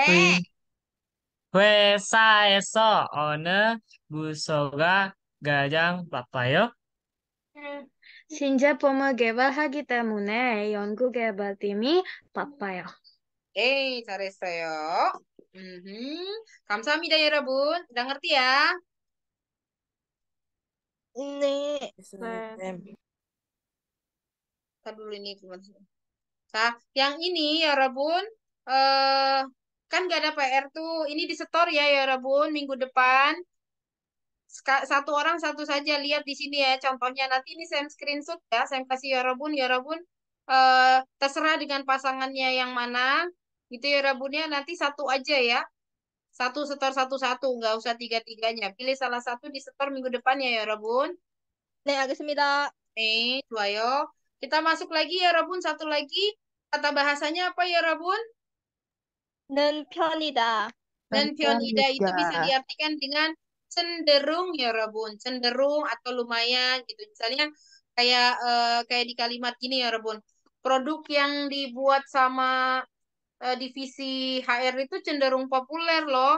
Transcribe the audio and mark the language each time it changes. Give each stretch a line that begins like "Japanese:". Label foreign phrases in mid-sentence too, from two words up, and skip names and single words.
Korean: 회, 회사에서 어느 부서가 가장 바빠요? 신제품을 개발하기 때문에 연구개발팀이 바빠요. 잘했어요. 감사합니다, 여러분.
Indonesian: Udah ngerti ya?
Korean: 네. 네.
Indonesian: Ntar dulu ini cuma. Nah, yang ini ya Rabun, eh kan gak ada PR tuh. Ini disetor ya Rabun minggu depan. Satu orang satu saja lihat di sini ya contohnya. Nanti ini saya screenshot ya, saya kasih ya Rabun. Ya Rabun, terserah dengan pasangannya yang mana. Gitu ya Rabunnya. Nanti satu aja ya. Satu setor satu-satu, nggak usah tiga-tiganya. Pilih salah satu disetor minggu depannya ya Rabun.
Korean: 네, 알겠습니다. 좋아요.
Indonesian: Kita masuk lagi ya Rabun. Satu lagi. Kata bahasanya apa ya Rabun?
Korean: 는 편이다.
Indonesian: Dan pionida itu bisa diartikan dengan cenderung ya Rabun. Cenderung atau lumayan gitu. Misalnya kayak di kalimat gini ya Rabun. Produk yang dibuat sama divisi HR itu cenderung populer loh.